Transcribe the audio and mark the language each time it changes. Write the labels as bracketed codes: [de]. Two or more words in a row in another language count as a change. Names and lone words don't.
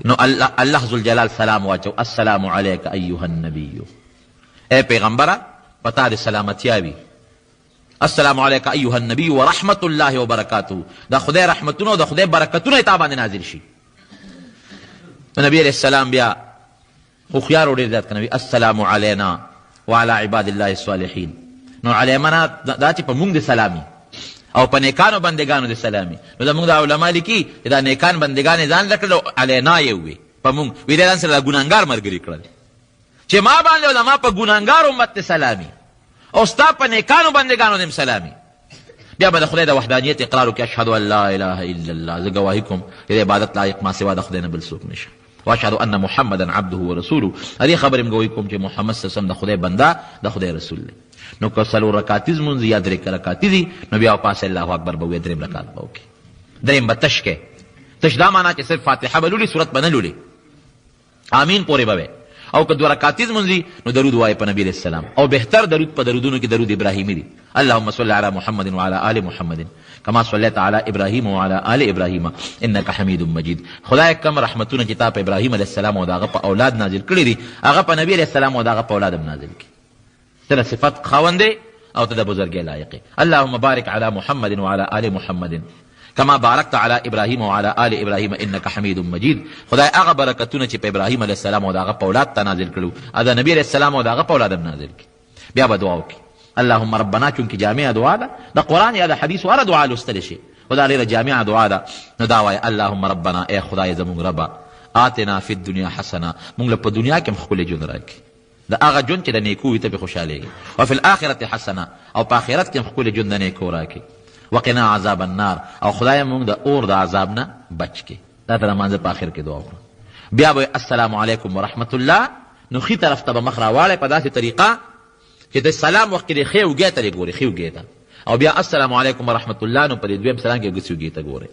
[ps] نو الله ذوالجلال سلام واچو، [ar] السلام علیک ایها النبی، [ps] اے پیغمبره پتا دې سلامتیا وي، [ar] السلام علیک ایها النبی ورحمت الله وبرکاته، [ps] دا خدای رحمتونه او دا خدای برکتونه تا باندې نازل شي. نبی [ar] علیہ السلام [ps] بیا خوخیار ډېر زیات کوي، [ar] السلام علینا وعلى عباد الله الصالحین. [ps] نو علیمنا دا چې په موږ د سلامي او په نیکانو بندگانو د سلامي، نو دا موږ د علما لیکي دا نیکان بندگان ځان لکړو علینا یې وي په موږ وی دا ځان سره ګناهګار مرګري کړل چې ما باندې او ما په ګناهګار امت سلامي او ستا په نیکانو بندگانو دم سلامي. بیا به د خدای د وحدانیت اقرار وکړي، [ar] اشهد ان لا اله الا الله، [ps] زه ګواهي کوم چې د عبادت لایق ما سوا د خدای نه بل څوک نشته، [ar] واشهد ان محمدا عبده ورسوله، [ps] دې خبرې م ګواهي کوم چې محمد [ar] صلی الله علیه وسلم [ps] د خدای بنده د خدای رسول دی. نو که څلور رکعتیز مونځ یا 3 رکعتې دي نو بیا پاسه [ar] الله اکبر [ps] به وي، 3 رکعت به وکړي، دریم به تش کې، تش دا معنا چې صرف فاتحه به لولي، سورت به نه لولي، آمین پورې به او که 2 رکعتیز منځي نو درود وای په نبی [ar] علیہ السلام [ps] او بهتر درود په درودونو کې درود ابراهیمی دی [ar] اللهم صل علی محمد وعلى آل محمد كما صليت على ابراهيم وعلى آل ابراهيم انك حميد مجيد. [ps] خدای کم رحمتونه کتاب ابراهیم [ar] علیہ السلام [ps] او داغه په اولاد نازل کړی دي هغه په نبی [ar] علیہ السلام [ps] او داغه په اولاد هم نازل کړي. تر صفات خاوندې او ته د بزرګۍ لایق. [ar] اللهم بارك على محمد وعلى آل محمد كما باركت على ابراهيم وعلى آل ابراهيم انك حميد مجيد. [ps] خدای هغه برکتونه چې په ابراهیم [ar] علیہ السلام [ps] او داغه په اولاد ته نازل کړو ادا نبی [ar] علیہ السلام [ps] او داغه په اولاد هم نازل کړي. بیا به دعا وکړي [ar] اللهم ربنا [ps] چونکې جامع دعا ده د قرآن یا د حدیث واره دعا لوستلی شي خدا ډېره جامع دعا ده نو دا وایي [ar] اللهم ربنا [ps] ای خدای زمونږ ربه [ar] آتنا فی الدنیا حسنه [ps] مونږ له په دنیا کې هم ښکلی ژوند راکړي د هغه ژوند چې د نیکو وي ته پرې خوشحالېږي [ar] وفي الآخرة حسنه [ps] او په آخرت کې هم ښکلی ژوند د نیکو راکړي [ar] وقنا عذاب النار [ps] او خدای مونږ د اور د عذاب نه بچ کړي. دا ته د مانځه په آخر کې دعا وکړو. بیا به [ar] السلام علیکم ورحمت الله [ps] نو ښي طرف ته به مخ راواړی په داسې طریقه چې د سلام وخت کې د ښې اوږې ته دې ګورې ښې اوږې ته او بیا [ar] السلام علیکم ورحمت الله [ps] نو په دې دویم سلام کې ګوتې اوږې ته ګورې.